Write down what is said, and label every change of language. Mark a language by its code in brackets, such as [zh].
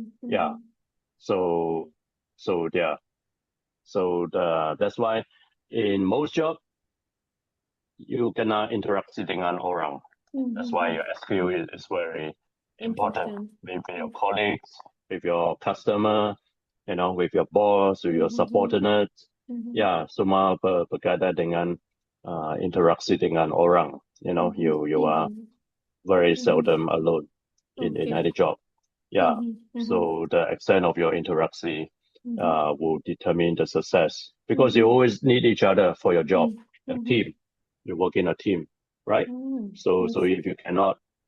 [en] Yeah. So yeah. So that's why in most job you cannot interact [ms] dengan orang. [en] That's why your SQ is very important. With your colleagues, with your customer, you know, with your boss, with your subordinates. [ms] Yeah, semua berkaitan dengan interaksi dengan orang. [en] You know, you are very seldom alone in any job. Yeah. So the extent of your interaction will determine the success because you always need each other for your job. A team, you work in a team, right? So if you cannot